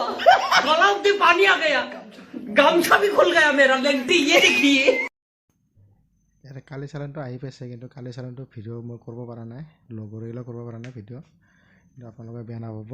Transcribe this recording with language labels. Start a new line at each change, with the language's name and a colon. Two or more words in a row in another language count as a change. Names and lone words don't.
Hindi: गलाव में पानी आ गया, गामछा भी खुल गया मेरा, लेंटी ये देखिए।
Assamese: ইয়াতে কালি চালানটো আহি পাইছে, কিন্তু কালি চালানটো ভিডিঅ' মই কৰিব পৰা নাই, লগৰীলৈ কৰিব পৰা নাই ভিডিঅ', কিন্তু আপোনালোকে বেয়া নাপাব।